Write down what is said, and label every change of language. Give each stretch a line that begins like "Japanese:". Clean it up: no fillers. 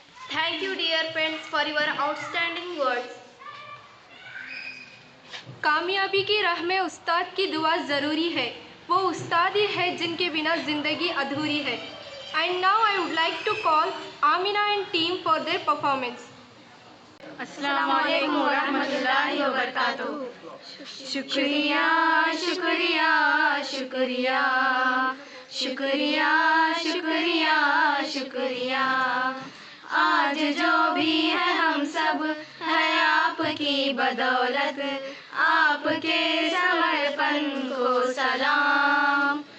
English: Thank you, dear friends, for your outstanding words.
Hindi: कामयाबी की राह में उस्ताद की दुआ ज़रूरी है. वो उस्ताद ही है जिनके बिना ज़िंदगी अधूरी है.
English: And now I would like to call Amina and team for their performance.
Arabic: Assalamualaikum warahmatullahi wabarakatuh.
Hindi: शुक्रिया शुक्रिया शुक्रिया शुक्रिया शुक्रिया शुक्रिया. आज जो भी है हम सब है आपकी बदौलत, आपके समर्पण को सलाम.